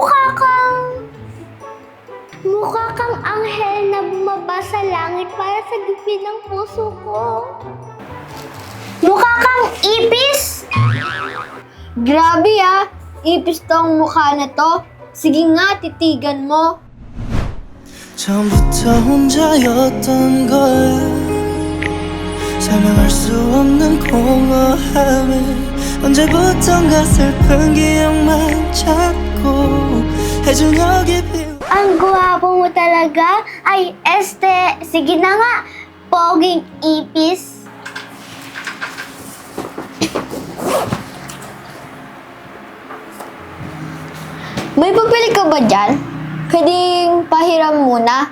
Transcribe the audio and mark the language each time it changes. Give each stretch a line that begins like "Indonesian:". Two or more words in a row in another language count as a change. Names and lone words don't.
Filipino: Mukha kang anghel na bumaba sa langit para sa gipin ng puso ko. Mukha kang ipis? Grabe ah! Ipis tong mukha na to. Sige nga, titigan mo.
Korean: 처음부터 혼자였던 걸 설명할 수 없는 공허함에 언제부턴가 슬픈 기억만 찾고 해중역이 비
Filipino: Ang guwapo mo talaga. Ay, sige na nga. Poging ipis. May papili ka ba dyan? Pwedeng pahiram muna.